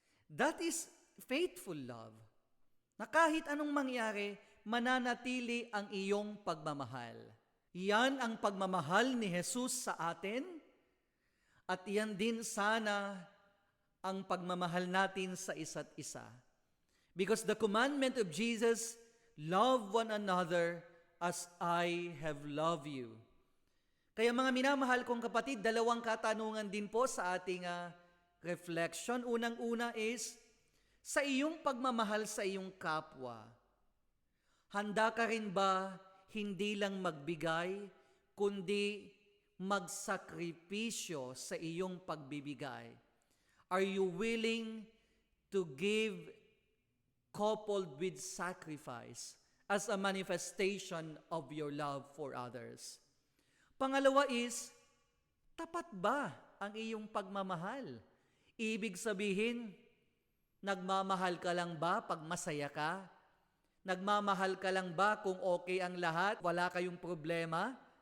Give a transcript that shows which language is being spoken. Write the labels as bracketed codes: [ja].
[en] That is faithful love. [tl] Na kahit anong mangyari, mananatili ang iyong pagmamahal. Yan ang pagmamahal ni Jesus sa atin, at yan din sana ang pagmamahal natin sa isa't isa. [en] Because the commandment of Jesus, love one another as I have loved you. [tl] Kaya mga minamahal kong kapatid, dalawang katanungan din po sa ating reflection. Unang-una is, sa iyong pagmamahal sa iyong kapwa, handa ka rin ba hindi lang magbigay, kundi magsakripisyo sa iyong pagbibigay? [en] Are you willing to give coupled with sacrifice as a manifestation of your love for others? [tl] Pangalawa is, tapat ba ang iyong pagmamahal? Ibig sabihin, nagmamahal ka lang ba pag masaya ka? Nagmamahal ka lang ba kung okay ang lahat, wala kayong problema?